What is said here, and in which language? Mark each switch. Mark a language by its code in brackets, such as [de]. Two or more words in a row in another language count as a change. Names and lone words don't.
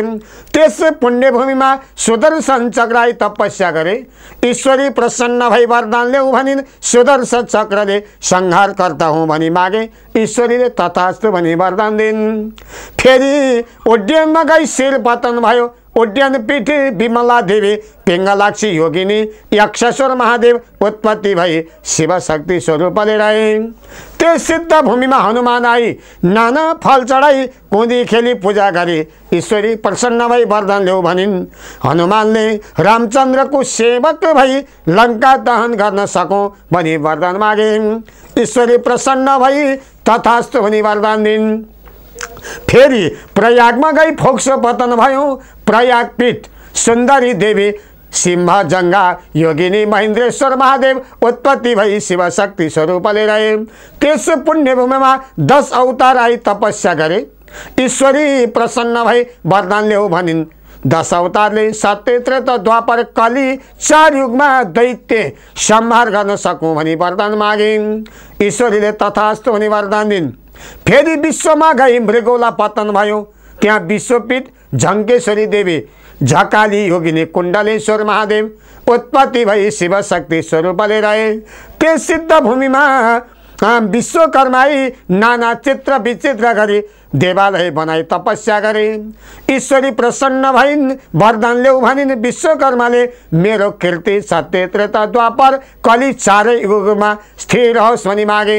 [ne] त्यस पुण्यभूमिमा सुदर्शन चक्र तपस्या गरे। ईश्वरी प्रसन्न भई वरदान ल्याऊ भनिन्। सुदर्शन चक्रले संहार कर्ता हुँ भनी मागे। ईश्वरीले तथास्तु भनी वरदान दिन्। फेरि उड्डयनमा गई शिर पतन भयो। उड्डयन पीठ विमला देवी पिङ्गलाक्षी योगिनी यक्षेश्वर महादेव उत्पत्ति भई शिव शक्ति स्वरूपले रहे। त्यस सिद्ध भूमिमा हनुमान आई नाना फल चढाई कुदी खेली पूजा गरे। ईश्वरी प्रसन्न भई वरदान ल्याऊ भनिन्। हनुमानले रामचन्द्रको सेवक भई लङ्का दहन गर्न सकौँ भनी वरदान मागे। ईश्वरी प्रसन्न भई तथास्तु भनी वरदान दिन्। फेरि प्रयागमा गई फोक्सो पतन भयो। प्रयाग पीठ सुन्दरी देवी सिंह जङ्गा योगिनी महेन्द्रेश्वर महादेव उत्पत्ति भई शिव शक्ति स्वरूपले रहे। त्यस पुण्यभूमिमा 10 अवतार आई तपस्या गरे। ईश्वरी प्रसन्न भई वरदान ल्याऊ भनिन्। 10 अवतारले सत्य त्रेता द्वापर कली 4 युगमा दैत्य संहार गर्न सकौँ भनी वरदान मागे। ईश्वरीले तथास्तु भनी वरदान दिन्। फेरि विश्वमा गई मृगौला पतन भयो। त्यहाँ विश्वपीठ झङ्केश्वरी देवी झकाली योगिनी कुण्डलेश्वर महादेव उत्पत्ति भई शिव शक्ति स्वरूपले रहे। त्यस सिद्ध भूमिमा विश्वकर्माई नाना चित्र विचित्र गरी देवालय बनाई तपस्या गरे। ईश्वरी प्रसन्न भइन् वरदान ल्याऊ भनिन्। विश्वकर्माले मेरो कीर्ति सत्य त्रेता द्वापर कली 4 युगमा स्थिर होस् भनी मागे।